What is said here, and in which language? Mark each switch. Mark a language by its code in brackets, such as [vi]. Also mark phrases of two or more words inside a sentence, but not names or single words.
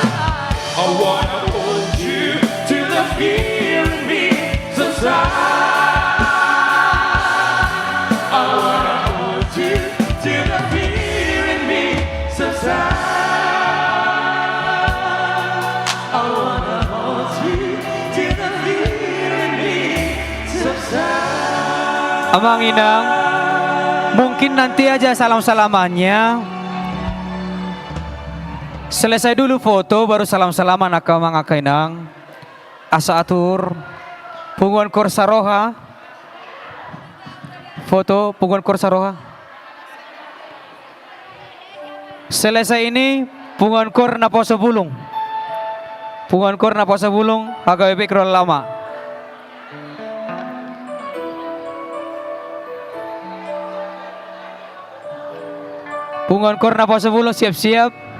[en] I wanna hold you till the fear in me subsides. I wanna hold you till the fear in me subsides. I wanna hold you till the fear in me subsides. [bbc] Amang Inang, [id] mungkin nanti aja salam-salamannya. Selesai dulu foto, baru salam-salaman [bbc] Akamang Akainang. Asa atur, punguan Kor Saroha. [id] Foto punguan Kor Saroha. Selesai ini, punguan Kor Naposo Bulung. Punguan Kor Naposo Bulung, HKBP Kerol Lama. Punguan Kor Naposo Bulung siap-siap.